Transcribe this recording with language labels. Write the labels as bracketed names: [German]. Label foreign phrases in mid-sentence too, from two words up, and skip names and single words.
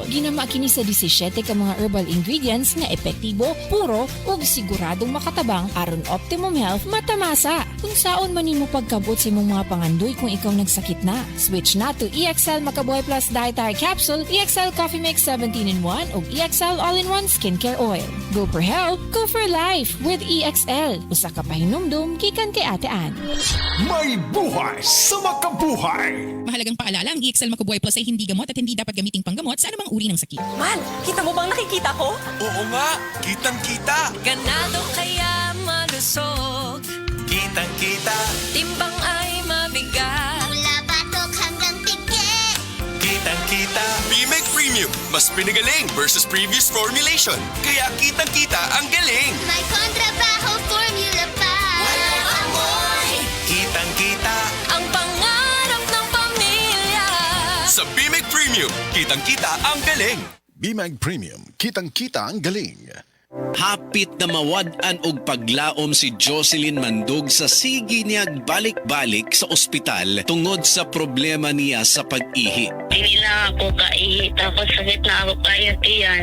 [Cebuano] Ginama kini sa 17 ka mga [English] herbal ingredients [Cebuano] nga epektibo, puro ug siguradong makatabang aron [English] optimum health [Cebuano] matamasa. Kung saon man nimo pagkabot sa imong mga pangandoy kung ikaw nagsakit na, switch na to EXL Makabuhay Plus Dietary Capsule, EXL Coffee Mix 17-in-1 ug EXL All-in-1 Skincare Oil. [English] Go for health, go for life with EXL. [Cebuano] Usa ka pahinumdum gikan kay Ate Ann. May buhay sa makabuhay! [Filipino] Mahalagang paalala, ang EXL Makabuhay Plus ay hindi gamot at hindi dapat gamiting panggamot sa anumang uri ng sakit. Man, kita mo bang nakikita ko? Oo nga, kitang-kita! Ganado kaya malusog, Kitang-kita! timbang ay mabigat. Mula batok hanggang pigi. Kitang-kita! B-Meg Premium, mas pinagaling versus [English] previous formulation. [Filipino] Kaya kitang-kita ang galing! May kontrabaho formula pa. Walang amoy. Kitang-kita! Ang pangarap ng pamilya. Sa B-Meg Premium, kitang-kita ang galing! Bimag Premium, kitang-kita ang galing. [Cebuano] Hapit na mawad-an og paglaom si Jocelyn Mandug sa sige niyag balik-balik sa ospital tungod sa problema niya sa pag-ihi. [Filipino] Hindi na ako kaihi, tapos sakit na ako kaya tiyan.